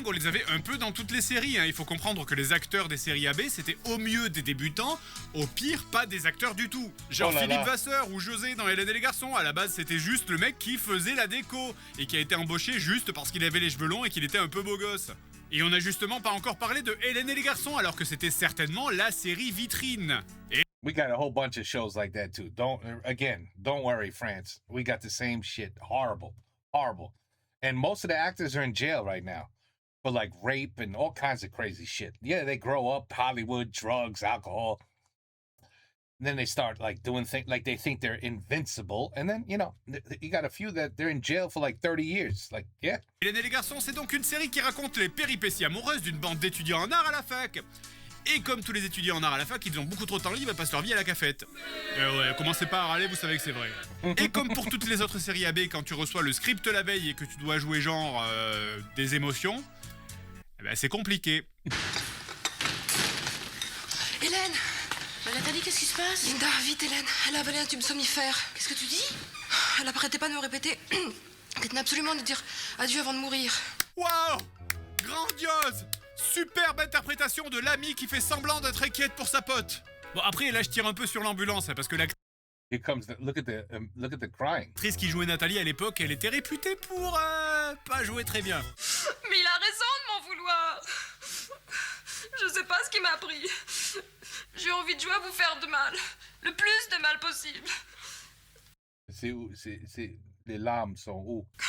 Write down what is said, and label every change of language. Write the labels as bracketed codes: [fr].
[fr] on les avait un peu dans toutes les séries. Hein. Il faut comprendre que les acteurs des séries AB, c'était au mieux des débutants, au pire, pas des acteurs du tout. Genre Oh là Philippe là. Vasseur ou José dans Hélène et les garçons. À la base, c'était juste le mec qui faisait la déco et qui a été embauché juste parce qu'il avait les cheveux longs et qu'il était un peu beau gosse. Et on n'a justement pas encore parlé de Hélène et les garçons, alors que c'était certainement la série vitrine. Et [en] We got a whole bunch of shows like that too. Don't worry, France. We got the same shit. Horrible. And most of the actors are in jail right now for like rape and all kinds of crazy shit. Yeah, they grow up Hollywood, drugs, alcohol. And then they start like doing things like they think they're invincible. And then, you got a few that they're in jail for like 30 years. Like, yeah. [fr] Hélène et les garçons, c'est donc une série qui raconte les péripéties amoureuses d'une bande d'étudiants en art à la fac. Et comme tous les étudiants en art à la fac, ils ont beaucoup trop de temps libre et passent leur vie à la cafette. Ouais, commencez pas à râler, vous savez que c'est vrai. Et comme pour toutes les autres séries AB, quand tu reçois le script la veille et que tu dois jouer genre des émotions, c'est compliqué. Hélène. Nathalie, qu'est-ce qui se passe? Linda, vite, Hélène. Elle a avalé un tube somnifère. Qu'est-ce que tu dis? Elle n'arrêtait pas de me répéter qu'elle tenait absolument de dire adieu avant de mourir. Waouh! Grandiose! Superbe interprétation de l'amie qui fait semblant d'être inquiète pour sa pote. Bon, après, là, je tire un peu sur l'ambulance, parce que [en] Here comes look at the crying. [fr] l'actrice qui jouait Nathalie à l'époque, elle était réputée pour pas jouer très bien. Mais il a raison de m'en vouloir. Je sais pas ce qui m'a pris. J'ai envie de jouer à vous faire de mal. Le plus de mal possible. C'est les larmes sont où?